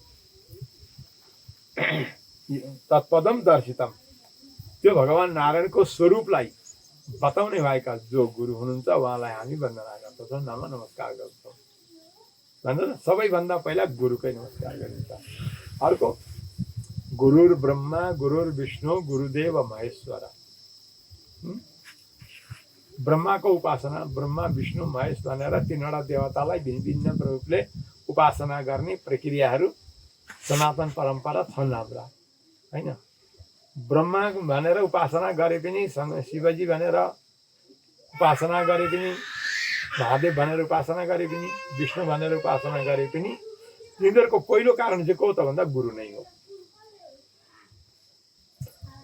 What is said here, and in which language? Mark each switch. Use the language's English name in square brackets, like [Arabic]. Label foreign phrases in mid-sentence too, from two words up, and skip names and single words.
[Sanskrit] तत्पदम दर्शितम, [Nepali] त्यो भगवान नारायणको स्वरूपलाई बताउने भएका जो गुरु हुनुहुन्छ उहाँलाई हामी वन्दना गर्दछौँ, नमस्कार गर्दछौँ भन्छ। सबैभन्दा पहिला गुरुकै नमस्कार गरिन्छ। [Sanskrit] अर्को गुरुर ब्रह्मा गुरुर विष्णु गुरुदेव महेश्वर। [Nepali] ब्रह्माको उपासना, ब्रह्मा विष्णु महेश भनेर 3वटा देवतालाई भिन्न रूपले उपासना गर्ने प्रक्रियाहरू सनातन परम्परा छन् हाम्रा हैन। ब्रह्मा भनेर उपासना गरे पनि, शिवजी भनेर उपासना गरे पनि, महादेव भनेर उपासना गरे पनि, विष्णु भनेर उपासना गरे पनि तिनीहरूको पहिलो कारण चाहिँ को त भन्दा गुरु नै हो।